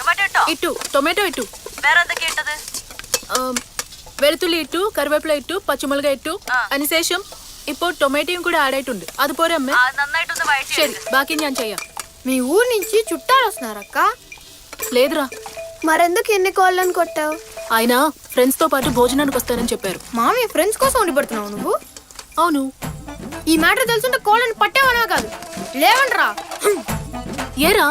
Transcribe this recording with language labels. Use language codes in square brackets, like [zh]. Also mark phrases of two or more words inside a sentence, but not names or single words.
[ml] ഇട്ടു. ടൊമാറ്റോ ഇട്ടു. വേറെ എന്തൊക്കെ ഇട്ടത്? വെളുത്തുള്ളി ഇട്ടു കറിവേപ്പില ഇട്ടു പച്ചമുളക് ഇട്ടു അതിനുശേഷം ഇപ്പോൾ ടൊമാറ്റോയും കൂടെ ആഡ് ആയിട്ടുണ്ട് അത് പോരെ അമ്മ ശരി ബാക്കി ഞാൻ ചെയ്യാം [te] మీ ఊరు నుంచి చుట్టాలు వస్తున్నారక్క లేదురా మరెందుకు ఎన్ని కోళ్ళని కొట్టావు? ఆయన ఫ్రెండ్స్ తో పాటు భోజనానికి వస్తారని చెప్పారు మామీ ఫ్రెండ్స్ కోసం ఉండి పడుతున్నావు నువ్వు అవును ఈ మ్యాటర్ తెలుసుంటే కోళ్ళని పట్టేవనా కాదు లేవండ్రా ఏరా